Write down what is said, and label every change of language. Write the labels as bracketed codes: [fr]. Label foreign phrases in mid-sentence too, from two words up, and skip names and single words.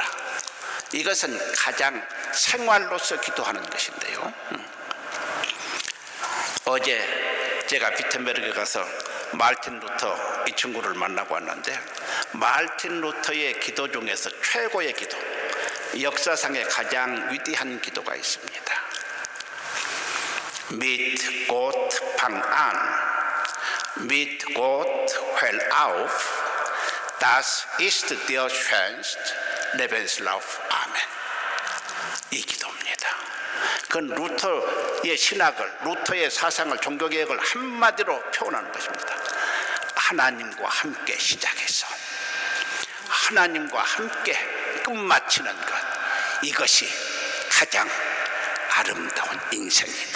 [ko] 이것은 가장 생활로서 기도하는 것인데요. 어제 제가 비텐베르크에 가서 마르틴 루터 이 친구를 만나고 왔는데, 마르틴 루터의 기도 중에서 최고의 기도, 역사상의 가장 위대한 기도가 있습니다. [de] Mit Gott fang an, mit Gott hör auf, das ist der schönste Lebenslauf. [ko] 아멘. 그건 루터의 신학을, 루터의 사상을, 종교개혁을 한마디로 표현하는 것입니다. 하나님과 함께 시작해서 하나님과 함께 끝마치는 것, 이것이 가장 아름다운 인생이다.